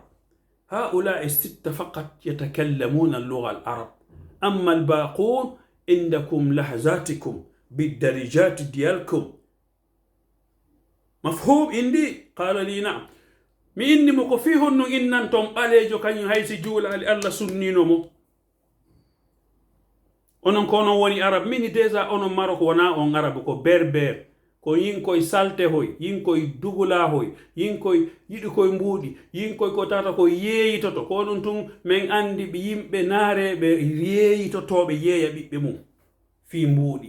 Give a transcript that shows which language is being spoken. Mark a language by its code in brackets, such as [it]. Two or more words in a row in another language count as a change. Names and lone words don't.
[ar] هؤلاء 6 فقط يتكلمون اللغة العرب، أما الباقون عندكم لهجاتكم بالدرجات ديالكم. مفهوم عندي؟ قال لي نعم. [ff] mi inni mo ko fi honno innan ton ɓalejo kañum haysi juulali Allah sunninomo. onon ko onon woni arab, mini déjà onon Maroc wona on arab, ko berber, ko yinkoye saltehoy, yinkoye dugulahoy, yinkoye yiɗi koye mbuuɗi, yinkoye ko tata ko yeeyitoto, ko ɗum tun min andi ɓe yimɓe naareɓe yeeyitotoɓe yeeya ɓiɓɓe mum fi mbuuɗi.